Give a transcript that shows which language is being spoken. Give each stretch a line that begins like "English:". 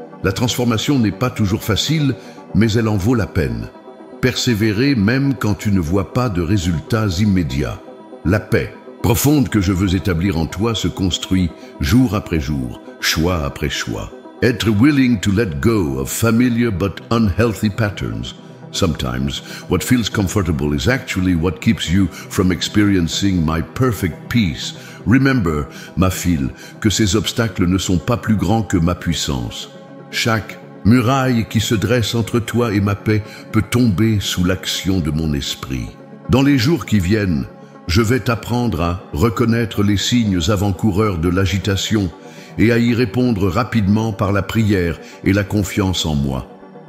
French: La transformation n'est pas toujours facile, mais elle en vaut la peine. Persévérer même quand tu ne vois pas de résultats immédiats. La paix profonde que je veux établir en toi se construit jour après jour, choix après choix. Être
English: willing to let go of familiar but unhealthy patterns, Sometimes, what feels comfortable is actually what keeps you from experiencing my perfect peace. Remember,
French: ma fille, que ces obstacles ne sont pas plus grands que ma puissance. Chaque muraille qui se dresse entre toi et ma paix peut tomber sous l'action de mon esprit. Dans les jours qui viennent, je vais t'apprendre à reconnaître les signes avant-coureurs de l'agitation et à y répondre rapidement par la prière et la confiance en moi.